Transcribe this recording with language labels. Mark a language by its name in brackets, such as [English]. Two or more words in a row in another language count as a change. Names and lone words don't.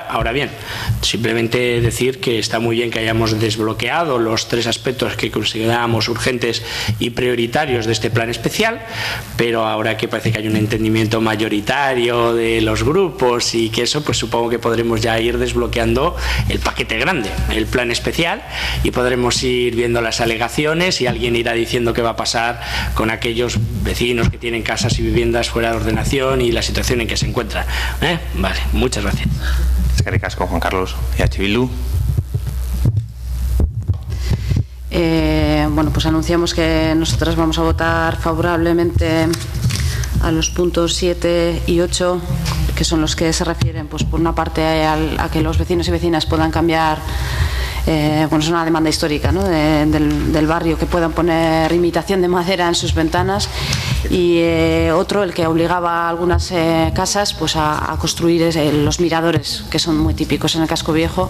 [Spanish] Ahora bien, simplemente decir que está muy bien que hayamos desbloqueado los 3 aspectos que considerábamos urgentes y prioritarios de este plan especial, pero ahora que parece que hay un entendimiento mayoritario de los grupos y que eso, pues supongo que podremos ya ir desbloqueando el paquete grande, el plan especial, y podremos ir viendo las alegaciones y alguien irá diciendo qué va a pasar con aquellos vecinos que tienen casas y viviendas fuera de ordenación y la situación en que se encuentran. Vale, muchas gracias. [Basque] Eskerrik asko, Juan Carlos. [Spanish] EH Bildu. Bueno, pues anunciamos que nosotras vamos a votar favorablemente a los puntos 7 y 8, que son los que se refieren, pues por una parte a que los vecinos y vecinas puedan cambiar, bueno, es una demanda histórica, ¿no?, del barrio, que puedan poner imitación de madera en sus ventanas, y otro, el que obligaba a algunas casas pues a construir los miradores, que son muy típicos en el casco viejo.